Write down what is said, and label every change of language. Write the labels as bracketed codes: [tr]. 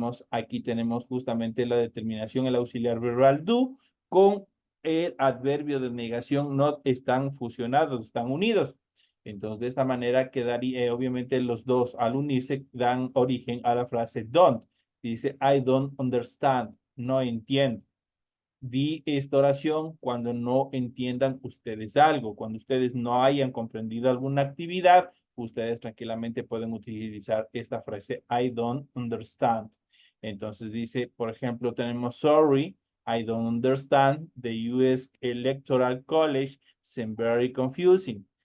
[es] Aquí tenemos justamente la determinación, el auxiliar verbal do con el adverbio de negación not están fusionados, están unidos. Entonces, de esta manera quedaría, obviamente, los dos al unirse dan origen a la frase don't. Dice, [en] I don't understand, [es] no entiendo. Di esta oración cuando no entiendan ustedes algo, cuando ustedes no hayan comprendido alguna actividad, ustedes tranquilamente pueden utilizar esta frase, [en] I don't understand. [es] Entonces dice, por ejemplo, tenemos [en] sorry, I don't understand, the US Electoral College seems very confusing.